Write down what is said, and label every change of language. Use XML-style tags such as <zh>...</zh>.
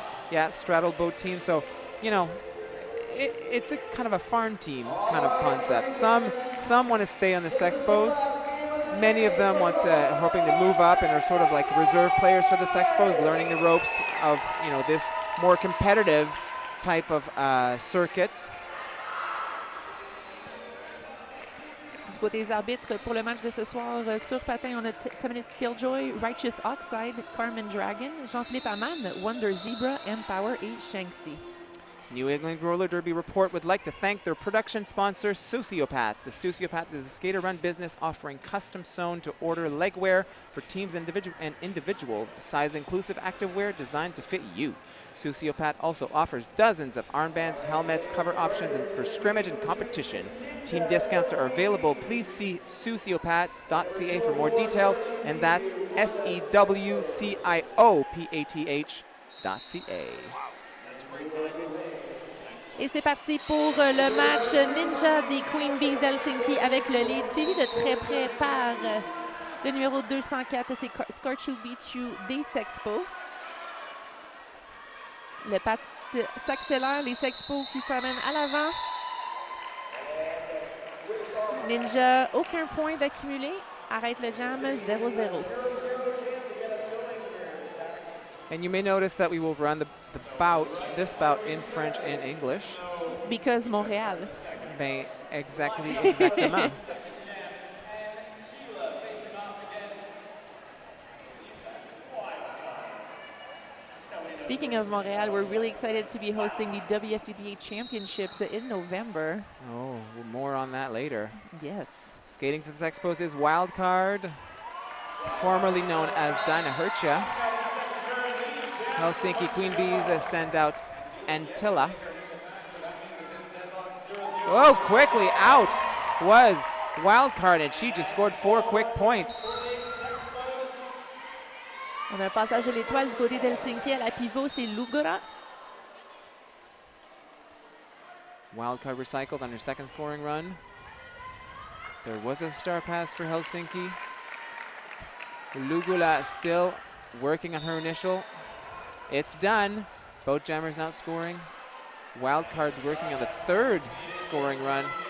<en>Yeah, straddle both teams. So, it's a kind of a farm team kind of concept. Some want to stay on the Sexpos. Many of them hoping to move up and are sort of like reserve players for the Sexpos, learning the ropes of this more competitive type of circuit.</en> <fr>Du côté des arbitres, pour le match de ce soir, sur patin, on a Communist Killjoy, Righteous Oxide, Carmen Dragon, Jean-Philippe Amann, Wonder Zebra, Empower et Shanksy.</fr> <en>New England Roller Derby Report would like to thank their production sponsor, Sociopath. The Sociopath is a skater-run business offering custom-sewn-to-order legwear for teams and individuals, size-inclusive activewear designed to fit you. Sociopath also offers dozens of armbands, helmets, cover options for scrimmage and competition. Team discounts are available. Please see sociopath.ca for more details, and that's SEWCIOPATH.ca.</en> <fr>Et c'est parti pour le match Ninja des Queen Bees d'Helsinki avec le lead, suivi de très près par le numéro 204, c'est Scorchuvichu des Sexpos. Le pat s'accélère, les Sexpos qui s'amènent à l'avant. Ninja, aucun point d'accumulé, arrête le jam 0-0.</fr> <en>And you may notice that we will run this bout in French and English. Because Montréal.</en> <fr>Ben, exactement.</fr> <en>Speaking of Montreal, we're really excited to be hosting the WFTDA Championships in November. Oh, more on that later. Yes. Skating for the Sexpos is Wildcard, formerly known as Dynahertia. Helsinki Queen Bees send out Antilla. Oh, quickly out was Wildcard, and she just scored 4 quick points.</en> <fr>On a un passage de l'étoile du côté d'Helsinki. À la pivot, c'est Lugura.</fr> <en>Wildcard recycled on her second scoring run. There was a star pass for Helsinki. Lugula still working on her initial. It's done. Both jammers now scoring. Wildcard working on the third scoring run.</en>